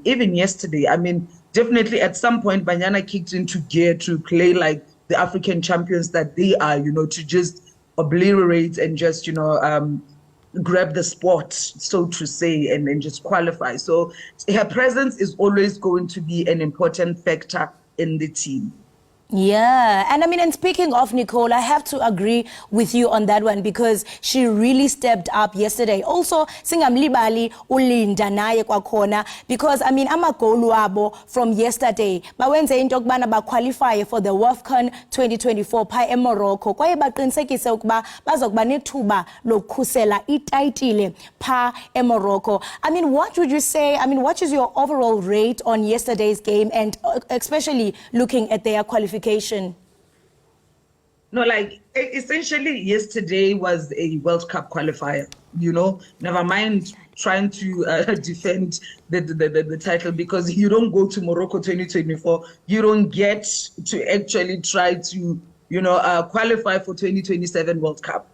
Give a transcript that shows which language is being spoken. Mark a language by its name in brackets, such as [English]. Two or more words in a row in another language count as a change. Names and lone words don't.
[English] Even yesterday, I mean, definitely at some point, Banyana kicked into gear to play like the African champions that they are, you know, to just obliterate and just, you know, grab the spot, so to say, and then just qualify. So her presence is always going to be an important factor in the team. Yeah, and I mean, and speaking of Nicole, I have to agree with you on that one, because she really stepped up yesterday. Also, [Xhosa] singamlibali ulinda naye kwakhona, [English] because I mean, [Xhosa] amagolu abo [English] from yesterday [Xhosa] bawenze into yokubana baqualify [English] for the WAFCON 2024 [Xhosa] pha eMorocco, kwaye baqinisekise ukuba bazokuba nethuba lokukhusela itayitile pha eMorocco. [English] I mean, what would you say? I mean, what is your overall rate on yesterday's game, and especially looking at their qualification? No, like essentially yesterday was a World Cup qualifier, you know, never mind trying to defend the title, because you don't go to Morocco 2024, you don't get to actually try to, you know, qualify for 2027 World Cup.